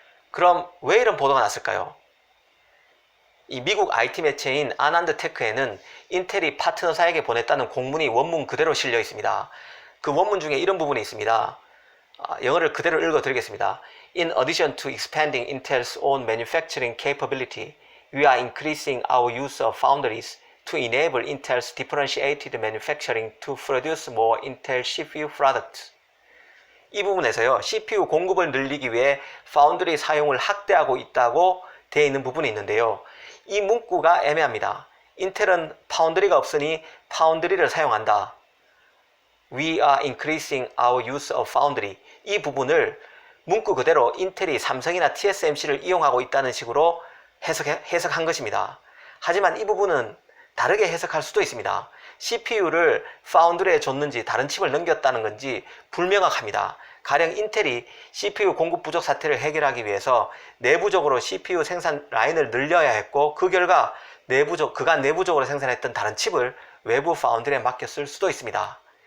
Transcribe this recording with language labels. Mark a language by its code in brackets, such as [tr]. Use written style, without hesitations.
[ko] 그럼 왜 이런 보도가 났을까요? 이 미국 IT 매체인 아난드 테크에는 인텔이 파트너사에게 보냈다는 공문이 원문 그대로 실려 있습니다. 그 원문 중에 이런 부분이 있습니다. 영어를 그대로 읽어 드리겠습니다. [en] In addition to expanding Intel's own manufacturing capability, we are increasing our use of foundries to enable Intel's differentiated manufacturing to produce more Intel CPU products. [ko] 이 부분에서요, CPU 공급을 늘리기 위해 파운드리 사용을 확대하고 있다고 되어 있는 부분이 있는데요. 이 문구가 애매합니다. 인텔은 파운드리가 없으니 파운드리를 사용한다. [en] We are increasing our use of foundry. [ko] 이 부분을 문구 그대로 인텔이 삼성이나 TSMC를 이용하고 있다는 식으로 해석한 것입니다. 하지만 이 부분은 다르게 해석할 수도 있습니다. CPU를 파운드리에 줬는지 다른 칩을 넘겼다는 건지 불명확합니다. 가령 인텔이 CPU 공급 부족 사태를 해결하기 위해서 내부적으로 CPU 생산 라인을 늘려야 했고 그 결과 그간 내부적으로 생산했던 다른 칩을 외부 파운드리에 맡겼을 수도 있습니다.